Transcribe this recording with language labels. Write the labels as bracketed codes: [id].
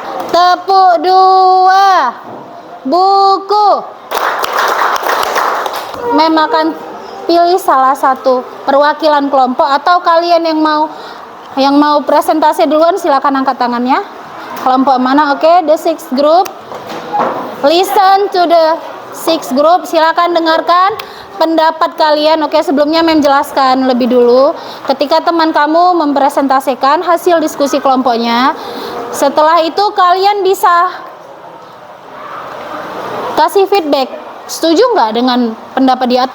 [id] Tepuk 2, buku. Mem akan pilih salah satu perwakilan kelompok, atau kalian yang mau presentasi duluan silakan angkat tangannya. Kelompok mana? [en] Oke, the 6th group. Listen to the 6th group. [id] Silakan dengarkan pendapat kalian. Oke, sebelumnya Mem jelaskan lebih dulu. Ketika teman kamu mempresentasikan hasil diskusi kelompoknya, setelah itu kalian bisa kasih feedback. Setuju nggak dengan pendapat dia?